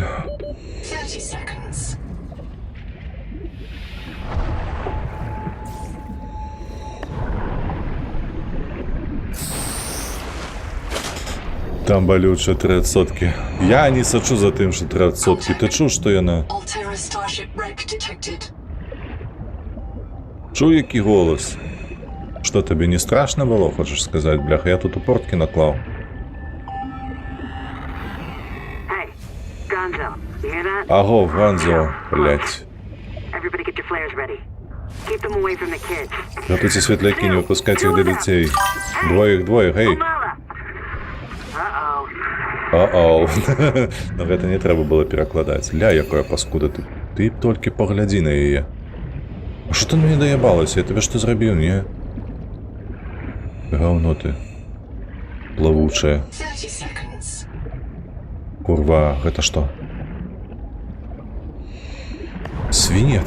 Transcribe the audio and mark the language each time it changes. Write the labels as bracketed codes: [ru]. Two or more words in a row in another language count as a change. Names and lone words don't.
[en] 30 seconds. [be] Там балюча 300. Я не сачу за тым, што 300. Ты чуў, што яна? [en] Altera Starship wreck detected. [be] Чуў, які голас? Што, табе не страшна было, хочаш сказаць? Бляха, я тут упорткі наклаў. [en] Hey, Gonzo, you hear that? [be] Аго, Ганзо, блядь. [en] Everybody get your flares ready. Keep them away from the kids. [ru] Готуйте светляки, не выпускайте их до детей. Двоих, гей. Mala! Uh-oh. О-оу. [be] Но гэта не трэба было перакладаць. Ля, якая паскуда ты. Ты толькі паглядзі на яе. А што ты мне даябалася? Я тебе што зрабіў, не? Гаўно ты. Плавучая. [en] 30 seconds. [be] Курва, гэта што? Свінец.